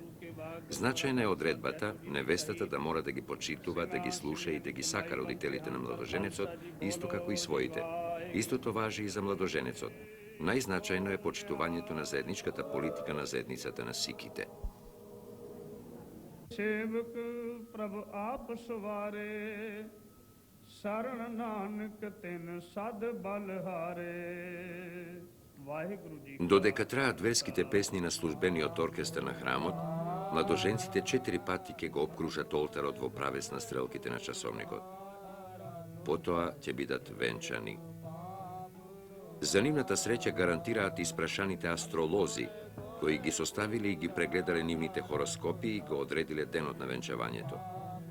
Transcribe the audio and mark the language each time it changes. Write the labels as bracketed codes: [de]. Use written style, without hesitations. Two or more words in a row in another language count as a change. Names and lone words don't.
[mk] Значајна е одредбата невестата да мора да ги почитува, да ги слуша и да ги сака родителите на младоженецот, исто како и своите. Истото важи и за младоженецот. Најзначајно е почитувањето на заедничката политика на заедницата на сиките. [pa] ਸੇਵਕ ਪ੍ਰਭ ਆਪ ਸਵਾਰੇ ਸ਼ਰਨ ਨਾਨਕ ਤਿਨ ਸਦ ਬਲਹਾਰੇ ਵਾਹਿਗੁਰੂ ਜੀ। [mk] Додека траат верските песни на службениот оркестар на храмот, младоженците 4 пати ќе го обкружат олтарот во правец на стрелките на часовникот. Потоа ќе бидат венчани. За нивната среќа гарантираат испрашаните астролози, кои ги составиле и ги прегледале нивните хороскопи и го одредиле денот на венчавањето.